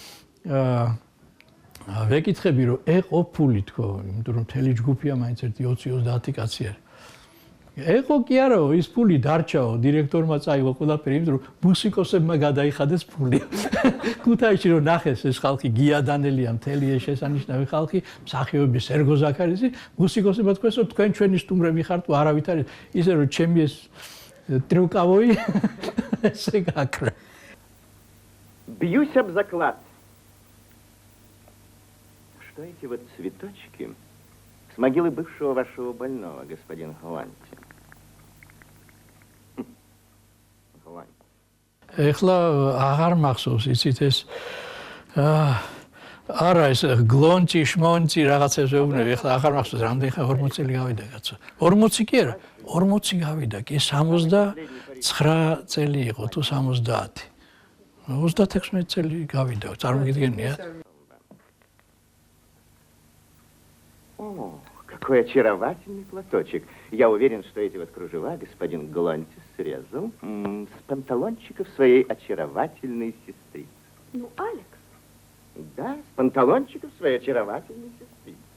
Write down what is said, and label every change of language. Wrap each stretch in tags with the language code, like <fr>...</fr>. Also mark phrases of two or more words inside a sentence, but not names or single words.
<ka>ვეკითხები რომ ეყო ფული თქო იმიტომ რომ მთელი ჯგუფია მაინც 20-30 კაცი არის ეყო კი არაო ის ფული დარჩაო დირექტორმა წაიღო ყველაფერი იმიტომ რომ მუსიკოსებმა გადაიხადეს ფული ქუთაისში რომ ნახეს ეს ხალხი გიადანელია მთელი ეს შესანიშნავი ხალხი მსახიობი სერგო ზაქარისი მუსიკოსებმა თქვეს რომ თქვენ ჩვენი სტუმრები ხართ თუ არავით არის ისე რომ ჩემი ეს ტრიუკავოი ესე გაკრა</ka> <ru>Бьюсь об заклад. Что эти вот цветочки с могилы бывшего вашего больного, господин Гланти? Гланти.</ru> <ka>ეხლა აღარ მახსოვს იცით ეს არა ეს გლონჭი შმონჭი რაღაცებს ვეუბნები ეხლა აღარ მახსოვს რამდენი ხა 40 წელი გავიდა კაცო 40 კი არა 40 გავიდა კი 69 წელი იყო თუ 70 36 წელი გავიდა წარმოგიდგენია</ka> <ru>О, какой очаровательный платочек. Я уверен, что эти вот кружева господин Гланти срезал с панталончиков своей очаровательной сестры. Ну, Алекс. Да, с панталончиков своей очаровательной сестры.</ru>